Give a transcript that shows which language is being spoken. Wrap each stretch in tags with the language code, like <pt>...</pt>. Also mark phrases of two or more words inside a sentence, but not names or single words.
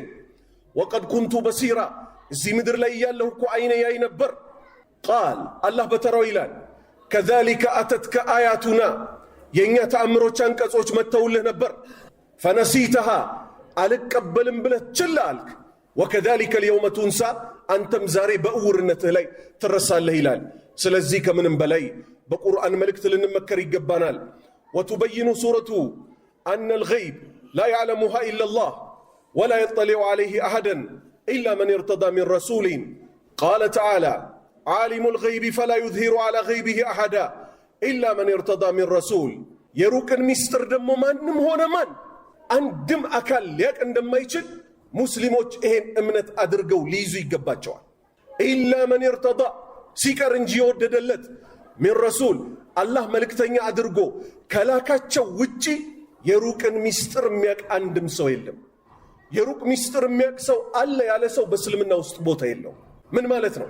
<ar>وقد كنت بصيرا</ar> <am>እዚህ ምድር ላይ እያለሁ እኮ አይነ ያይ ነበር።</am> <ar>قال الله</ar> <am>በተራው ይላል፣</am> <ar>كذلك أتتك آياتنا</ar> <am>የእኛ ተአምሮች አንቀጾች መጥተውልህ ነበር። ፈነሲተሃ አልቀበልም ብለህ ችላ አልክ።</am> <ar>وكذلك اليوم</ar> <am>ቱንሳ አንተም ዛሬ በእውርነትህ ላይ ትረሳለህ ይላል። ስለዚህ ከምንም በላይ በቁርአን መልእክት ልንመከር ይገባናል።</am> <ar>وتبين سورة أن الغيب لا يعلمها إلا الله ولا يطلع عليه أحدا إلا من ارتضى من رسول قال تعالى عالم الغيب فلا يظهر على غيبه أحدا إلا من ارتضى من رسول</ar> <am>የሩቅን ሚስጥር ደግሞ ማንም ሆነ ማን አንድም አካል ሊያቅ እንደማይችል ሙስሊሞች ይሄን እምነት አድርገው ሊይዙ ይገባቸዋል።</am> <ar>إلا من يرتضي</ar> <am>ሲቀር እንጂ የወደደለት</am> <ar>من رسول</ar> <am>አላህ መልእክተኛ አድርጎ ከላካቸው ውጪ የሩቅን ሚስጥር የሚያውቅ አንድም ሰው የለም። የሩቅ ሚስጥር የሚያውቅ ሰው አለ ያለ ሰው በእስልምና ውስጥ ቦታ የለው። ምን ማለት ነው?</am>